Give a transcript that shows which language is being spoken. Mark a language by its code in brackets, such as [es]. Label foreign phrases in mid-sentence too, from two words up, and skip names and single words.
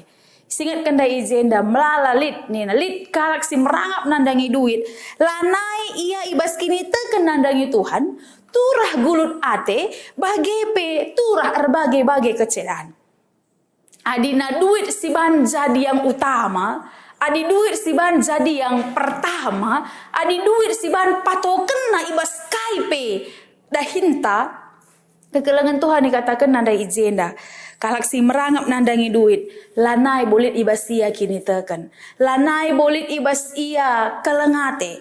[btx] Singat kenda izenda melala lit kalak si merangap nandangi duit. Lanai ia ibas kini teken nandangi Tuhan, turah gulut ate, bagepe turah berbagai-bagai kecedaan. Adina duit si ban jadi [id] yang utama. [btx] Adi duit si ban jadi [id] yang pertama, [btx] adi duit si ban patoken na ibas kaipe dahinta kekelengan Tuhan dikatakan nandai izenda. Kalak si merangap nandangi duit, lanai bolit ibas ia kini teken. Lanai bolit ibas ia kelengate.